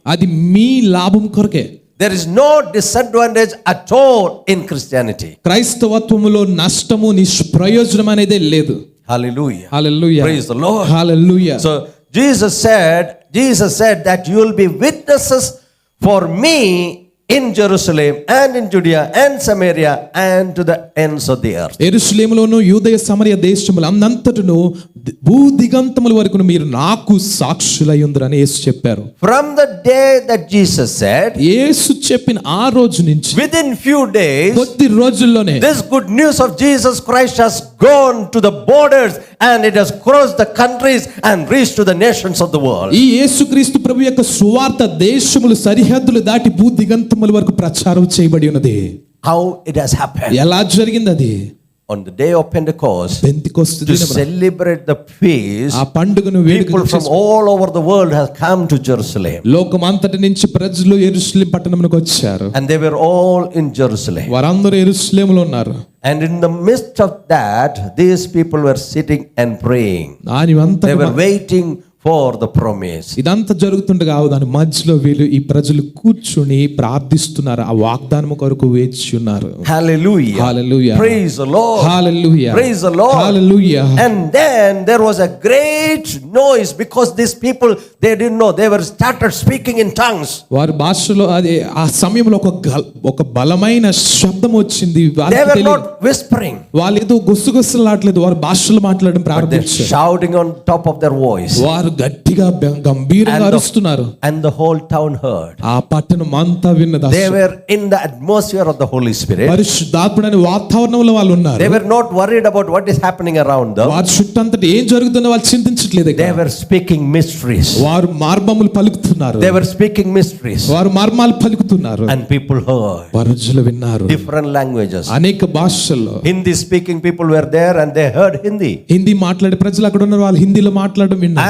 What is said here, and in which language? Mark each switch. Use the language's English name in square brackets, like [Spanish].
[Telugu] అది మీ లాభం కొరకే. [English] There is no disadvantage at all in Christianity. [Telugu] క్రైస్తవత్వములో నష్టము నిష్ప్రయోజనం అనేదే లేదు. [English] Hallelujah. Hallelujah. Praise the Lord. Hallelujah. So Jesus said that you will be witnesses for me in Jerusalem and in Judea and Samaria and to the ends of the earth. [Telugu] యెరూషలేములోను యూదయ సమరయ దేశములు అన్నంతటను భూదిగంతముల వరకు మీరు నాకు సాక్షులై ఉందరని యేసు చెప్పారు. [English] From the day that Jesus said, [Telugu] యేసు చెప్పిన ఆ రోజు నుంచి [English] within few days, [Telugu] కొద్ది రోజుల్లోనే [English] this good news of Jesus Christ has gone to the borders and it has crossed the countries and reached to the nations of the world. [Telugu] ఈ యేసుక్రీస్తు ప్రభు యొక్క సువార్త దేశములు సరిహద్దులు దాటి భూదిగంతముల వరకు ప్రచారం చేయబడి ఉన్నది. [English] How it has happened? [Telugu] ఎలా జరిగింది అది? [English] On the day of Pentecost, [Telugu] Pentecost [English] to [Telugu] దినమున [English] celebrate the feast, [Telugu] ఆ పండుగను [English] people [Telugu] వేడుకను [English] from all over the world have come to Jerusalem. [Telugu] లోకమంతటి నుంచి ప్రజలు యెరూషలేము పట్టణమునకు వచ్చారు. [English] And they were all in Jerusalem. [Telugu] వారందరూ యెరూషలేములో ఉన్నారు. [English] And in the midst of that, these people were sitting and praying. They were waiting for the promise. [Telugu] ఇదంతా జరుగుతుండగా దాని మధ్యలో వీళ్ళు ఈ ప్రజలు కూర్చుని ప్రార్థిస్తున్నారు. ఆ వాగ్దానం కొరకు వేచి ఉన్నారు. [English] Hallelujah. Hallelujah. Praise the Lord. Hallelujah. Praise the Lord. Hallelujah. And then there was a great noise because these people, they didn't know, they were started speaking in tongues. [Telugu] వారి భాషలో అది ఆ సమయంలో ఒక బలమైన శబ్దం వచ్చింది. [English] They were not whispering. [Telugu] వాళ్ళు ఏదో గుసగుసలాడలేదు, వారి భాషలో మాట్లాడడం ప్రారంభించారు. [English] Shouting on top of their voice. [Telugu] వారు గట్టిగా గంభీరంగా అరుస్తున్నారు. [English] And the whole town heard. [Telugu] ఆ పట్టణం అంతా విన్నది. [English] They were in the atmosphere of the Holy Spirit. [Telugu] పరిశుద్ధాత్ముడైన వాతావరణంలో వాళ్ళు ఉన్నారు. [English] They were not worried about what is happening around them. [Telugu] వారి చుట్టంతట ఏం జరుగుతుందో వాళ్ళు చింతించట్లేదు. [English] They were speaking mysteries. [Telugu] వారు మర్మములు పలుకుతున్నారు. [English] They were speaking mysteries. [Telugu] వారు మర్మాలు పలుకుతున్నారు. [English] And people heard. [Telugu] ప్రజలు విన్నారు. [English] Different languages. [Telugu] అనేక భాషల్లో. [English] Hindi speaking people were there and they heard Hindi. [Telugu] Hindi మాట్లాడే ప్రజలు అక్కడ ఉన్నారు, వాళ్ళు హిందీలో మాట్లాడడం విన్నారు.